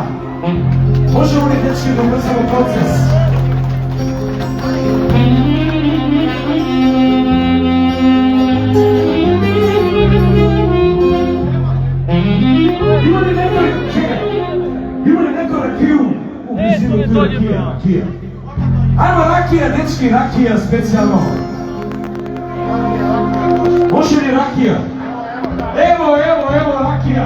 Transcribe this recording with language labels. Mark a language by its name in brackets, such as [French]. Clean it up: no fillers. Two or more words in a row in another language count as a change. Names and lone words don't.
[Serbian] Можемо ли, дечки, да убрзаме процес? [Macedonian] Има ли некој, чекај, има ли некој ракiju [Serbian] u blizinu tu rakija? Ajmo rakija, dečki, rakija specijalno. Može li rakija? Evo rakija.